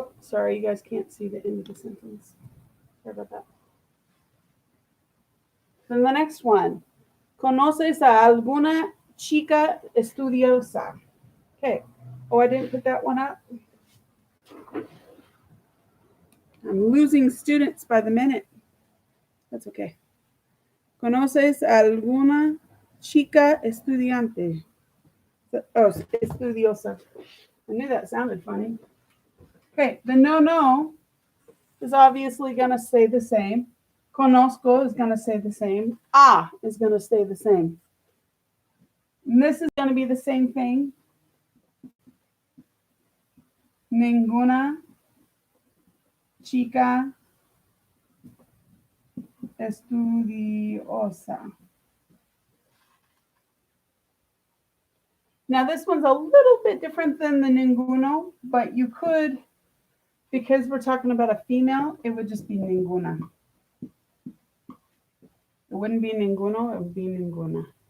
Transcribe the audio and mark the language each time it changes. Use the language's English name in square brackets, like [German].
[English] Sorry, you guys can't see the end of the sentence. Sorry about that. Then the next one. [Spanish] ¿Conoces a alguna chica estudiosa? [English] Okay. Oh, I didn't put that one up. I'm losing students by the minute. That's okay. [Spanish] ¿Conoces a alguna chica estudiante? Oh, estudiosa. [English] I knew that sounded funny. Okay, the no is obviously going to stay the same. Conozco is going to stay the same. Ah is going to stay the same. And this is going to be the same thing. [Spanish] Ninguna chica estudiosa. [English] Now this one's a little bit different than the ninguno, but you could, because we're talking about a female, it would just be ninguna. It wouldn't be ninguno, it would be ninguna.